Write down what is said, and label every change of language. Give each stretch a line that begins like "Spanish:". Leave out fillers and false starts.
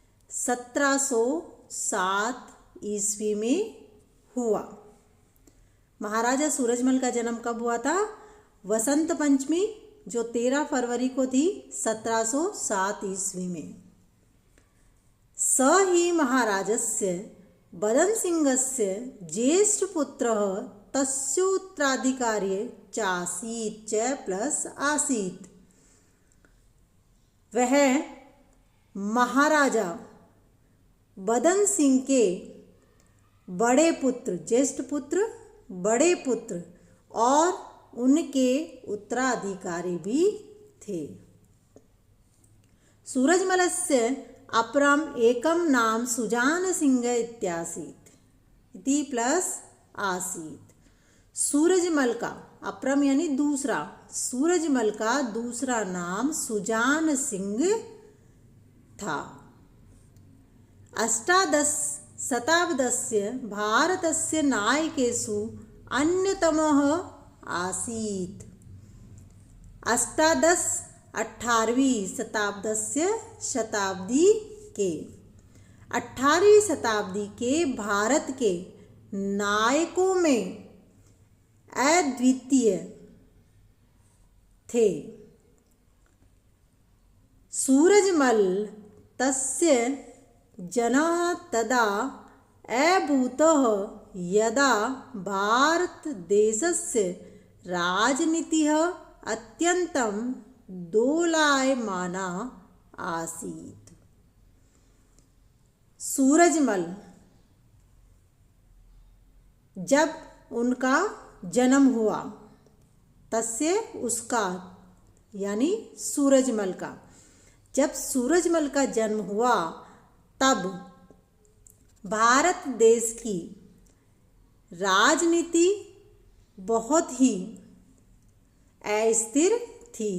Hindi: 1707 ईस्वी में हुआ। महाराजा सूरजमल का जन्म कब हुआ था? वसंत पंचमी जो 13 फरवरी को थी 1707 ईस्वी में।
Sanskrit: स ही महाराजस्य बदनसिंहस्य ज्येष्ठपुत्रः तस्योत्तराधिकारी चासीत् च प्लस आसीत्।
Hindi: वह महाराजा बदन सिंह के बड़े पुत्र, ज्येष्ठ पुत्र, बड़े पुत्र और उनके उत्तराधिकारी भी थे।
Sanskrit: सूरजमलस्य अपरम एकम नाम सुजान सिंह इत्यासीत् इति प्लस आसीत्।
Hindi: सूरजमल का अपरम यानी दूसरा, सूरजमल का दूसरा नाम सुजान सिंह था।
Sanskrit: अष्टादश शताब्दस्य भारतस्य नायकेषु अन्यतमः आसीत्।
Hindi: अष्टादश 18वीं शताब्दी के 18वीं शताब्दी के भारत के नायकों में अद्वितीय थे।
Sanskrit: सूरजमल तस्य जनः तदा अभूतः यदा भारतदेशस्य राजनीतिः अत्यन्तं दोलायमाना आसीत्।
Hindi: सूरजमल जब उनका जन्म हुआ, तस्य उसका यानी सूरजमल का, जब सूरजमल का जन्म हुआ तब भारत देश की राजनीति बहुत ही अस्थिर थी।